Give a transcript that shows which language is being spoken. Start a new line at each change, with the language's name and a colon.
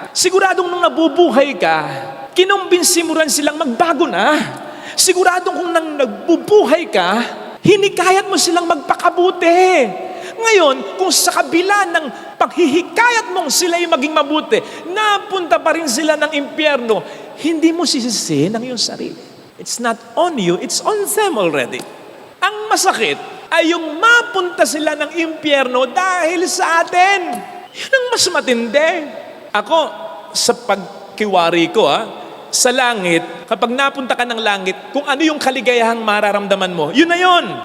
Filipino: Siguradong nang nabubuhay ka, kinumbinsi mo rin silang magbago na. Siguradong kung nang nagbubuhay ka, hinikayat mo silang magpakabuti. Ngayon, kung sa kabila ng paghihikayat mong sila yung maging mabuti, napunta pa rin sila ng impyerno, hindi mo sisisihin ang iyong sarili.
English: It's not on you, it's on them already.
Filipino: Ang masakit ay yung mapunta sila ng impyerno dahil sa atin. Yun ang mas matindi. Ako, sa pagkiwari ko, sa langit, kapag napunta ka ng langit, kung ano yung kaligayahang mararamdaman mo, yun na yun.